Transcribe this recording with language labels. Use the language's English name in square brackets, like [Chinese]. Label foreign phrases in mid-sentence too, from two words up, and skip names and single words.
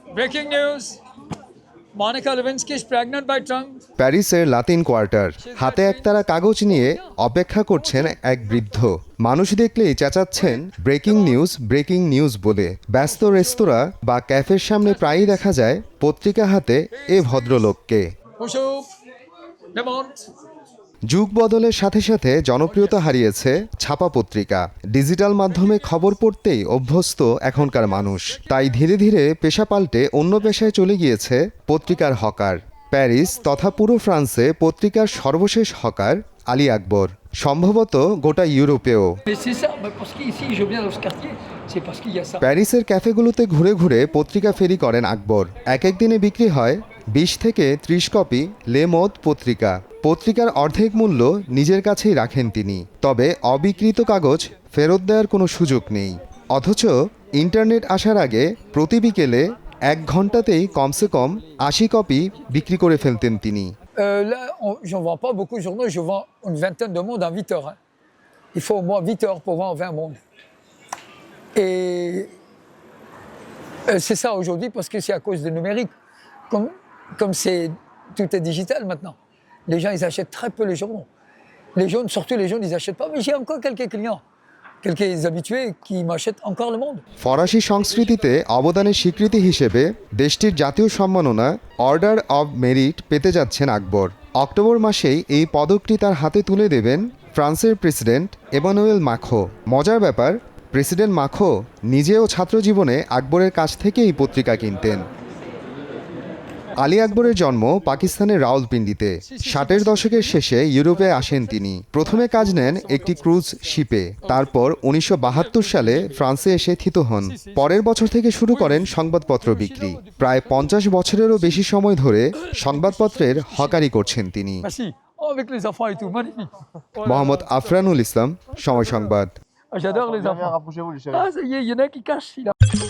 [English] Breaking news. Monica Lewinsky is pregnant by Trump. [Bangla] প্যারিসের লাতিন কোয়ার্টার, হাতে একতারা কাগজ নিয়ে অপেক্ষা করছেন এক বৃদ্ধ। মানুষ দেখলেই চেঁচাচ্ছেন [English] breaking news [Bangla] বলে। ব্যস্ত রেস্তোরাঁ বা ক্যাফের সামনে প্রায়ই দেখা যায় পত্রিকা হাতে এ ভদ্রলোককে। [French] Bonjour. Le Monde. [Bangla] যুগ বদলের সাথে সাথে জনপ্রিয়তা হারিয়েছে ছাপা পত্রিকা। ডিজিটাল মাধ্যমে খবর পড়তেই অভ্যস্ত এখনকার মানুষ, তাই ধীরে ধীরে পেশা পাল্টে অন্য পেশায় চলে গিয়েছে পত্রিকার হকার। প্যারিস তথা পুরো ফ্রান্সে পত্রিকার সর্বশেষ হকার আলী আকবর, সম্ভবত গোটা ইউরোপেও। [French] Mais c'est ça, parce qu'ici je viens dans ce quartier, c'est parce qu'il y a ça. [Bangla] প্যারিসের ক্যাফেগুলোতে ঘুরে ঘুরে পত্রিকা ফেরি করেন আকবর। এক এক দিনে বিক্রি হয় 20 থেকে 30 কপি লে মোদ পত্রিকা। পত্রিকার অর্ধেক মূল্য নিজের কাছেই রাখেন তিনি, তবে অবিকৃত কাগজ ফেরত দেওয়ার কোনো সুযোগ নেই। অথচ ইন্টারনেট আসার আগে প্রতি বিকেলে 1 ঘন্টাতেই কমসে কম 80 কপি বিক্রি করে ফেলতেন তিনি। [French] Là, j'en vends pas beaucoup de journaux, je vends une vingtaine de mondes en 8 heures. Hein. Il faut au moins 8 heures pour vendre 20 mondes. Et c'est ça aujourd'hui parce que c'est à cause du numérique. Comme tout est digital maintenant, les gens ils achètent très peu les journaux. Les jeunes, surtout les jeunes, ils n'achètent pas. Mais j'ai encore quelques clients, quelques habitués qui m'achètent encore le monde. [Bangla] ফরাসি সংস্কৃতিতে অবদানের স্বীকৃতি হিসেবে দেশটির জাতীয় সম্মাননা অর্ডার অব মেরিট পেতে যাচ্ছেন আকবর। অক্টোবর মাসেই এই পদকটি তার হাতে তুলে দেবেন ফ্রান্সের প্রেসিডেন্ট এমানুয়েল মাখো। মজার ব্যাপার, প্রেসিডেন্ট মাখো নিজেও ছাত্রজীবনে আকবরের কাছ থেকেই পত্রিকা কিনতেন। আলী আকবরের জন্ম পাকিস্তানের রাওয়ালপিন্ডিতে। 60-এর দশকের শেষে ইউরোপে আসেন তিনি। প্রথমে কাজ নেন একটি ক্রুজ শিপে, তারপর 1972 সালে ফ্রান্সে এসে থিত হন। পরের বছর থেকে শুরু করেন সংবাদপত্র বিক্রি। প্রায় 50 বছরেরও বেশি সময় ধরে সংবাদপত্রের হকারি করছেন তিনি। [French] Merci. Oh, avec les enfants et tout, magnifique. [Bangla] মোহাম্মদ আফরানুল ইসলাম, সময় সংবাদ। [French] Ah, j'adore les enfants. Ah, ça y est, il y en a qui cachent.